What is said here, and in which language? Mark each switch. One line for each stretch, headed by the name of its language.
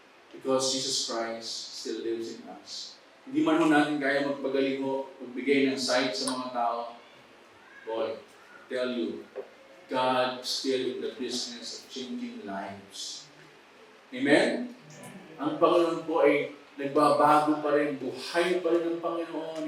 English: Because Jesus Christ still lives in us.
Filipino: Hindi man ho natin kaya magpagaling ho, magbigay ng sight sa mga tao.
English: Boy, I tell you, God still in the business of changing lives. Amen?
Filipino: Ang Panginoon po ay nagbabago pa rin, buhay pa rin ang Panginoon.